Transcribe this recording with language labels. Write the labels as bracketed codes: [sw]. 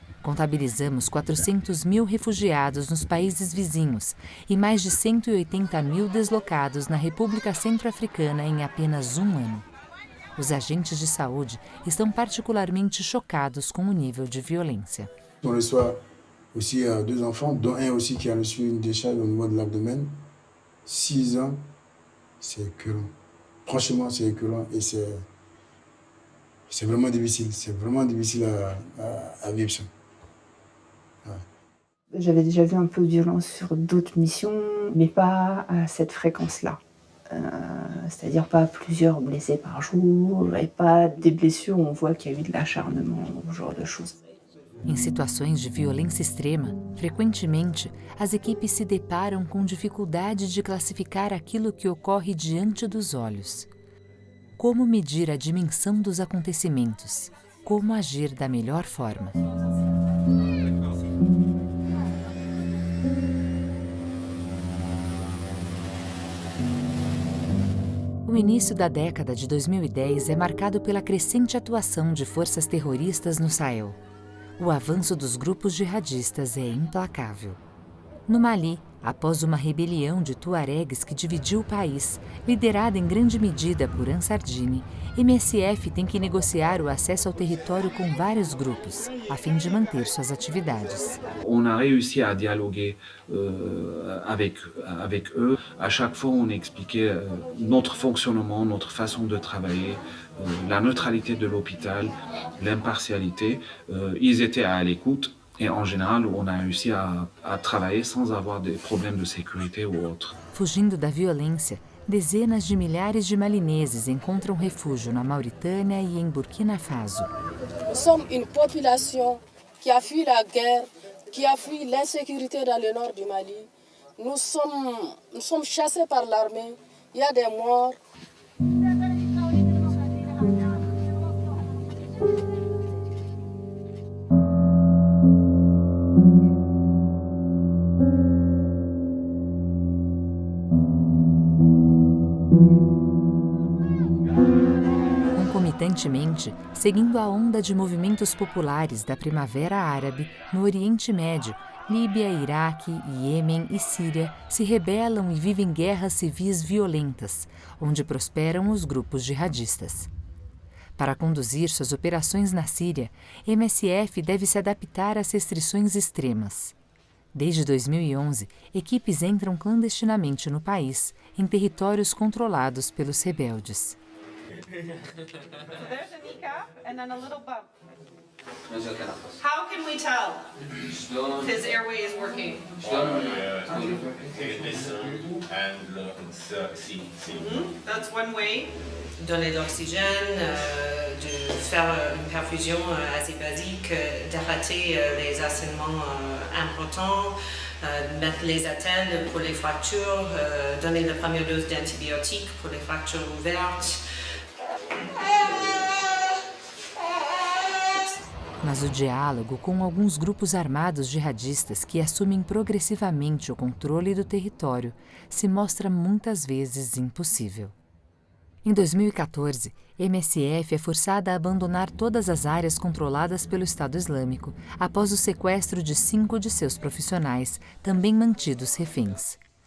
[pt] Contabilizamos 400 mil refugiados nos países vizinhos e mais de 180 mil deslocados na República Centro-Africana em apenas um ano. Os agentes de saúde estão particularmente chocados com o nível de violência. [fr] On reçoit aussi 2 enfants, dont un aussi qui a reçu une décharge au niveau de l'abdomen. 6 ans, c'est écœurant. Franchement, c'est écœurant et c'est vraiment difficile. C'est vraiment difficile à vivre ça. Ouais. J'avais déjà vu un peu de violence sur d'autres missions, mais pas à cette fréquence-là. C'est-à-dire pas plusieurs blessés par jour et pas des blessures où on voit qu'il y a eu de l'acharnement, ce genre de choses. [pt] Em situações de violência extrema, frequentemente, as equipes se deparam com dificuldade de classificar aquilo que ocorre diante dos olhos. Como medir a dimensão dos acontecimentos? Como agir da melhor forma? O início da década de 2010 é marcado pela crescente atuação de forças terroristas no Sahel. O avanço dos grupos jihadistas é implacável. No Mali, após uma rebelião de tuaregues que dividiu o país, liderada em grande medida por Ansar Dine, MSF tem que negociar o acesso ao território com vários grupos, a fim de manter suas atividades. [fr] On a réussi à dialoguer avec eux. À chaque fois, on expliquait notre fonctionnement, notre façon de travailler, la neutralité de l'hôpital, l'impartialité. Ils étaient à l'écoute. Et en général, on a réussi à travailler sans avoir des problèmes de sécurité ou autre. [pt] Fugindo da violência, dezenas de milhares de malineses encontram refúgio na Mauritânia e em Burkina Faso. [fr] Nous sommes une population qui a fui la guerre, qui a fui l'insécurité dans le nord du Mali. Nous sommes chassés par l'armée. Il y a des morts. [pt] Concomitantemente, seguindo a onda de movimentos populares da Primavera Árabe, no Oriente Médio, Líbia, Iraque, Iêmen e Síria se rebelam e vivem guerras civis violentas, onde prosperam os grupos jihadistas. Para conduzir suas operações na Síria, MSF deve se adaptar às restrições extremas. Desde 2011, equipes entram clandestinamente no país, em territórios controlados pelos rebeldes. [en] There's a kneecap and then a little bump. How can we tell if his airway is working? That's one way. [fr] Donner d'oxygène, de faire une perfusion assez basique, d'arrêter les assaignements importants, mettre les attelles pour les fractures, donner la première dose d'antibiotiques pour les fractures ouvertes. [pt] Mas o diálogo com alguns grupos armados jihadistas que assumem progressivamente o controle do território se mostra muitas vezes impossível. Em 2014, MSF é forçada a abandonar todas as áreas controladas pelo Estado Islâmico após o sequestro de 5 de seus profissionais, também mantidos reféns.